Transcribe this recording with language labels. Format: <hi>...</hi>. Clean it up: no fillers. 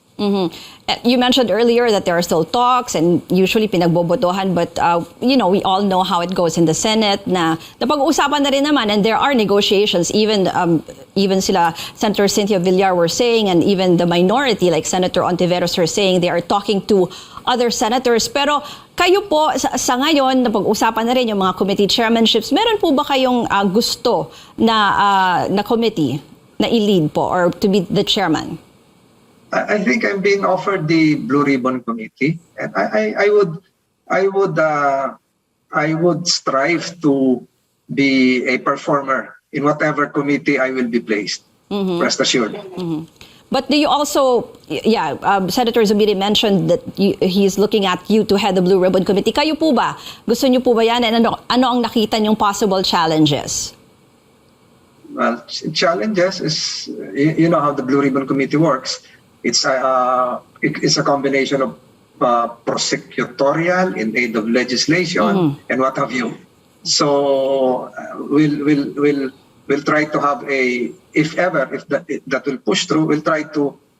<en>You mentioned earlier that there are still talks and usually</en> <tl>pinagbobotohan,</tl> <en>but we all know how it goes in the Senate</en> <tl>na napag-uusapan na rin naman,</tl> <en>and there are negotiations. Even sila Senator Cynthia Villar were saying, and even the minority like Senator Ontiveros were saying they are talking to other senators.</en> <tl>Pero kayo po sa ngayon napag-usapan na rin yung mga committee chairmanships. Meron po ba kayong gusto na committee na i-lead po</tl> <en>or to be the chairman? I think I'm being offered the Blue Ribbon Committee, and I would strive to be a performer in whatever committee I will be placed. Rest assured. But do you also, Senator Zubiri mentioned that he's looking at you to head the Blue Ribbon Committee.</en> <tl>Kayo po ba? Gusto niyo po ba yan? And ano ang nakita niyong</tl> <en>possible challenges? Well, challenges is, you know how the Blue Ribbon Committee works. It's a combination of prosecutorial in aid of legislation and what have you. So we'll try to have if that will push through, we'll try to</en>